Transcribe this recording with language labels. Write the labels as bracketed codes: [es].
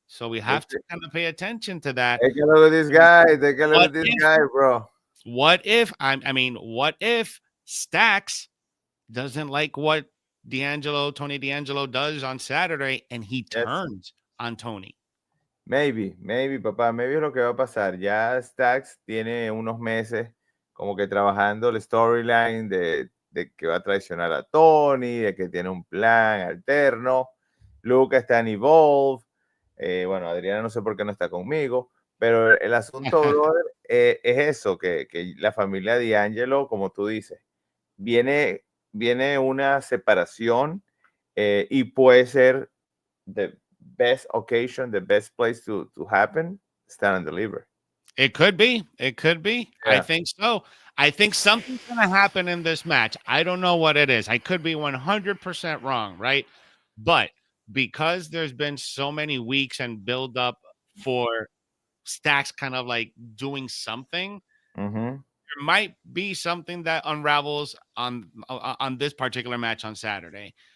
[en] So we have to kind of pay attention to that. Take a look at this guy. Take a look What at this if- guy, bro. What if what if Stacks doesn't like what Tony D'Angelo does on Saturday and he Yes. turns on Tony? Maybe, papá, maybe [es] es lo que va a pasar. Ya Stacks tiene unos meses como que trabajando el storyline de que va a traicionar a Tony, de que tiene un plan alterno. Luca está en Evolve. Bueno, Adriana no sé por qué no está conmigo, pero el asunto, brother, es eso, que la familia D'Angelo, como tú dices, viene una separación y puede ser [en] the best occasion, the best place to happen, stand and deliver. It could be. It could be. Yeah. I think so. I think something's going to happen in this match. I don't know what it is. I could be 100% wrong, right? But because there's been so many weeks and build up for Stacks kind of like doing something, there might be something that unravels on this particular match on Saturday.